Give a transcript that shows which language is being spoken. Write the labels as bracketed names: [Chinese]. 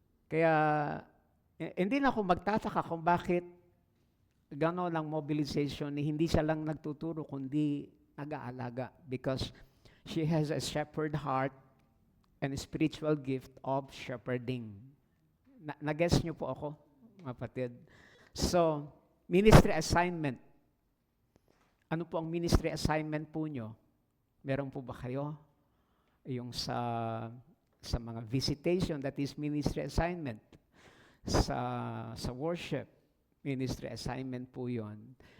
[Filipino] Kaya, hindi na ako magtataka kung bakit gano'n ang mobilization, hindi siya lang nagtuturo, kundi nag-aalaga. [English] Because she has a shepherd heart and a spiritual gift of shepherding. [Filipino] Nag-guess niyo po ako, mga kapatid? So, ministry assignment. Ano po ang ministry assignment po nyo? Meron po ba kayo? Yung sa mga visitation, [English] that is ministry assignment. [Filipino] Sa worship, ministry assignment po yon.